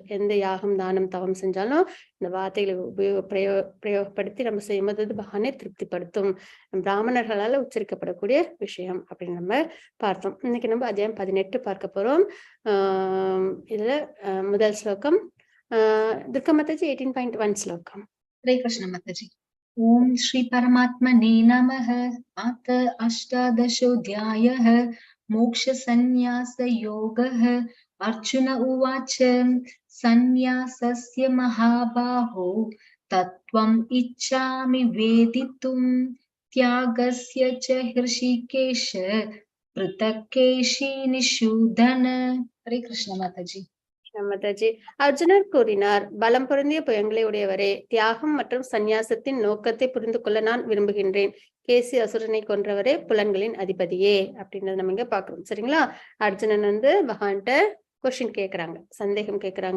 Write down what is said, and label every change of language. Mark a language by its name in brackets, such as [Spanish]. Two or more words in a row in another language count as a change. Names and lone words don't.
[Tamil] எந்த யாகம், தானம், தவம் செஞ்சாலும் இந்த வார்த்தைகளை பிரயோகப்படுத்தி நம்ம செய்யும்போது பகவானை திருப்திப்படுத்தும். பிராமணர்களால உச்சரிக்கப்படக்கூடிய விஷயம் அப்படின்னு நம்ம பார்த்தோம். இன்னைக்கு நம்ம அத்தியாயம் 18 பார்க்க போறோம். இதுல முதல் ஸ்லோகம் दुर्गा माताजी 18.1 श्लोकम। [Sanskrit] हरे कृष्ण माताजी। ओम श्री परमात्मने नमः। अथ अष्टादशोऽध्यायः मोक्ष संन्यास योगः। अर्जुन उवाच संन्यासस्य महाबाहो तत्त्वम् इच्छामि वेदितुं त्यागस्य च हृषिकेश पृथक् केशिनिषूदन। हरे कृष्ण माताजी। [Tamil] மாதாஜி, அர்ஜுனர் கூறினார், பலம் பொருந்திய புயங்களை உடையவரே, தியாகம் மற்றும் சந்நியாசத்தின் நோக்கத்தை புரிந்து கொள்ள நான் விரும்புகின்றேன். கேசி அசுரனை கொன்றவரே, புலன்களின் அதிபதியே அப்படின்றத நம்ம இங்க பாக்குறோம். சரிங்களா? அர்ஜுனன் பகவான்கிட்ட கொஸ்டின் கேக்குறாங்க, சந்தேகம் கேக்குறாங்க.